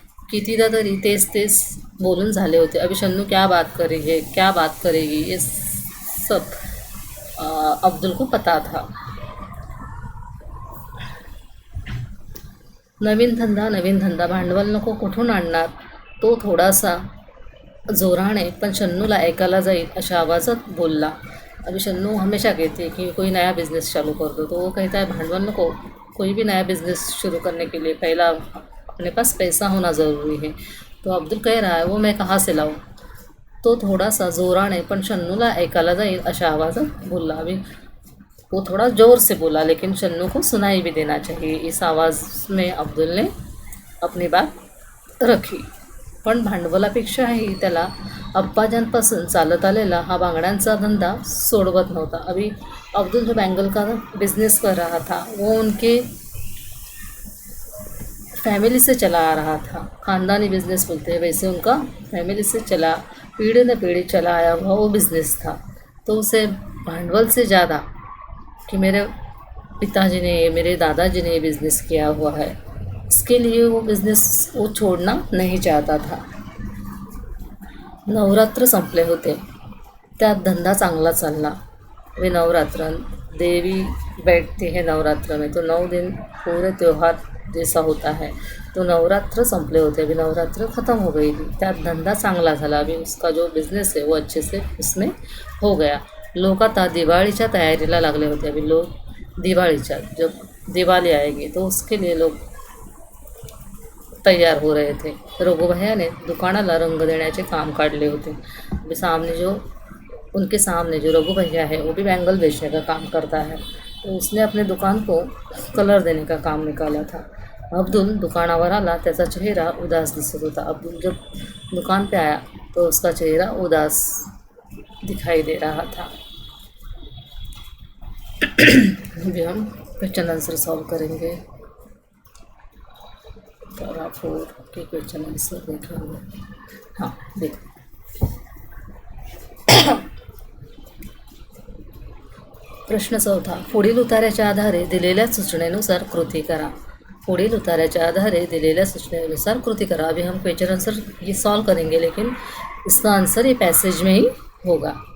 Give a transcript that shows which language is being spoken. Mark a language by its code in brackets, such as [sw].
[mr] कितीदा तरी तेच बोलून झाले होते. [hi] अभी शन्नू क्या बात करेगी ये सब अब्दुल को पता था. [mr] नवीन धंदा भांडवल नको कुठून आणणार. तो थोडासा जोराने पण शन्नूला ऐकायला जाईल अशा आवाजात बोलला. [hi] अभी शन्नू हमेशा कहती है कि कोई नया बिज़नेस चालू कर दो, तो वो कहता है [mr] भांडवल नको. [hi] कोई भी नया बिज़नेस शुरू करने के लिए पहला अपने पास पैसा होना ज़रूरी है. तो अब्दुल कह रहा है वो मैं कहाँ से लाऊं. [mr] तो थोडासा जोराने पण शन्नूला ऐकायला जाईल अशा आवाजात बोलला. [hi] अभी वो थोड़ा ज़ोर से बोला लेकिन शन्नू को सुनाई भी देना चाहिए. इस आवाज़ में अब्दुल ने अपनी बात रखी. [mr] पण भांडवलापेक्षाही त्याला अब्बाजांपासून चालत आलेला हा बांगड्यांचा धंदा सोडवत नव्हता. [hi] अभी अब्दुल जो बैंगल का बिजनेस कर रहा था वो उनके फैमिली से चला आ रहा था. ख़ानदानी बिजनेस बोलते हैं, वैसे उनका फैमिली से चला पीढ़ी न पीढ़ी चला आया हुआ वो बिज़नेस था. तो उसे भांडवल से ज़्यादा कि मेरे पिताजी ने मेरे दादाजी ने ये बिज़नेस किया हुआ है, इसके लिए वो बिज़नेस वो छोड़ना नहीं चाहता था. [mr] नवरात्र संपले होते, त्यात धंदा चांगला चालला. [hi] वे नवरात्र देवी बैठती है नवरात्र में, तो 9 दिन पूरे त्यौहार जैसा होता है. [mr] तो नवरात्र संपले होते, [hi] अभी नवरात्र ख़त्म हो गई थी. [mr] त्यात धंदा चांगला झाला. [hi] अभी उसका जो बिज़नेस है वो अच्छे से उसमें हो गया. [mr] लोग आता दिवाळीच्या तयारीला लागले होते. [hi] अभी लोग दिवाळीच्या जब दिवाली आएगी तो उसके लिए लोग तैयार हो रहे थे. [mr] रघु भैया ने दुकानाला रंग देण्याचे काम काढले होते. [hi] अभी उनके सामने जो रघु भैया है वो भी बैंगल बेचने का काम करता है, तो उसने अपने दुकान को कलर देने का काम निकाला था. [mr] अब्दुल दुकानावर आला, त्याचा चेहरा उदास दिसत होता. [hi] अब्दुल जब दुकान पे आया तो उसका चेहरा उदास दिखाई दे रहा था. अभी हम क्वेश्चन आंसर सॉल्व करेंगे. पैरा 4 के क्वेश्चन आंसर देखेंगे. हाँ देखो, प्रश्न 4. [mr] पुढील उतार्याच्या आधारे दिलेल्या सूचनेनुसार कृती करा. पुढील उतार्याच्या आधारे दिलेल्या सूचनेनुसार कृती करा. [hi] अभी हम क्वेश्चन आंसर ये सॉल्व करेंगे लेकिन इसका आंसर ये पैसेज में ही होगा.